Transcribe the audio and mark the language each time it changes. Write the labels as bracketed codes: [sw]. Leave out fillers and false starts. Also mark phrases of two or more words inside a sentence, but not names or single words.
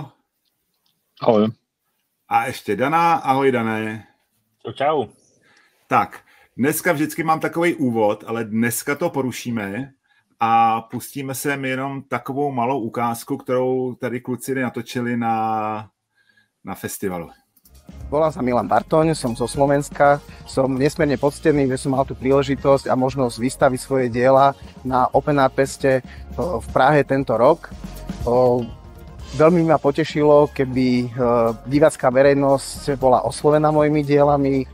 [cs] Ahoj. A ještě Dana. Ahoj, Dané. Čau. Tak, dneska vždycky mám takový úvod, ale dneska to porušíme a pustíme sem jenom takovou malou ukázku, kterou tady kluci natočili na festivalu. [sk] Volám sa Milan Bartoň, som zo Slovenska. Som nesmierne poctený, že som mal tú príležitosť a možnosť vystaviť svoje diela na Open Art Feste v Prahe tento rok. Veľmi ma potešilo, keby divácka verejnosť bola oslovená mojimi dielami.